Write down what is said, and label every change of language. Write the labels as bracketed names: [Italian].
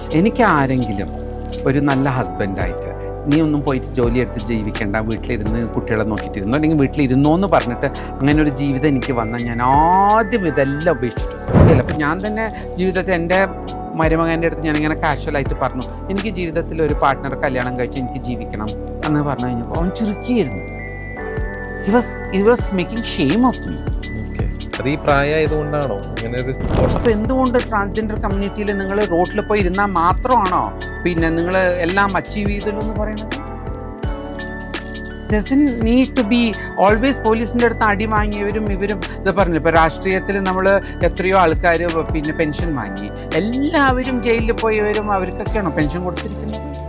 [Malayalam] എനിക്ക് ആരെങ്കിലും ഒരു നല്ല ഹസ്ബൻഡായിട്ട് നീ ഒന്നും പോയിട്ട് ജോലി എടുത്ത് ജീവിക്കേണ്ട, വീട്ടിലിരുന്ന് കുട്ടികളെ നോക്കിയിട്ടിരുന്നു അല്ലെങ്കിൽ വീട്ടിലിരുന്നോ എന്ന് പറഞ്ഞിട്ട് അങ്ങനെ ഒരു ജീവിതം എനിക്ക് വന്നാൽ ഞാൻ ആദ്യം ഇതെല്ലാം ഉപേക്ഷിച്ചു. ചിലപ്പോൾ ഞാൻ തന്നെ ജീവിതത്തിൽ എൻ്റെ മരുമകൻ്റെ അടുത്ത് ഞാനിങ്ങനെ കാഷ്വലായിട്ട് പറഞ്ഞു, എനിക്ക് ജീവിതത്തിൽ ഒരു പാർട്ട്ണറെ കല്യാണം കഴിച്ച് എനിക്ക് ജീവിക്കണം എന്ന് പറഞ്ഞു കഴിഞ്ഞപ്പോൾ അവൻ ചിരിക്കുകയായിരുന്നു. [English] he was making shame of me. [Malayalam] അത് ഈ പ്രായമായതുകൊണ്ടാണോ അങ്ങനെ ഒരു? അപ്പോൾ എന്തുകൊണ്ട് ട്രാൻസ്ജെൻഡർ കമ്മ്യൂണിറ്റിയിൽ നിങ്ങൾ റോഡിൽ പോയി ഇരുന്നാൽ മാത്രമാണോ പിന്നെ നിങ്ങൾ എല്ലാം അച്ചീവ് ചെയ്തല്ലോ പറയുന്നത്? [English] doesn't need to be always [Malayalam] പോലീസിൻ്റെ അടുത്ത് അടി വാങ്ങിയവരും ഇവരും ഇത് പറഞ്ഞില്ല. ഇപ്പോൾ രാഷ്ട്രീയത്തിൽ നമ്മൾ എത്രയോ ആൾക്കാർ പിന്നെ പെൻഷൻ വാങ്ങി, എല്ലാവരും ജയിലിൽ പോയവരും അവർക്കൊക്കെയാണോ പെൻഷൻ കൊടുത്തിരിക്കുന്നത്?